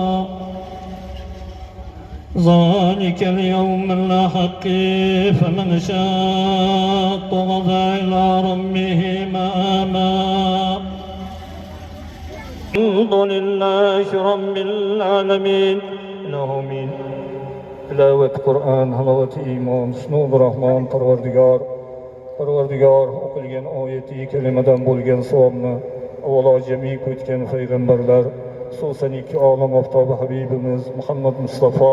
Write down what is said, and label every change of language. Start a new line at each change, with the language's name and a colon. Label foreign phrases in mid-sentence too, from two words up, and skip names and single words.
Arabic: ذلك اليوم الحق فمن شاء اتخذ إلى ربه مآبا الحمد لله رب العالمين آمين.
Uzbek: Tilovat Qur'on, halovat iymon,
Arabic: بسم الله الرحمن
Uzbek: Parvardigor o'qilgan oyati kalimadan bo'lgan savobni avvalo jami ko'tgan payg'ambarlar, xususan ikki olam oftobi Habibimiz Muhammad Mustafa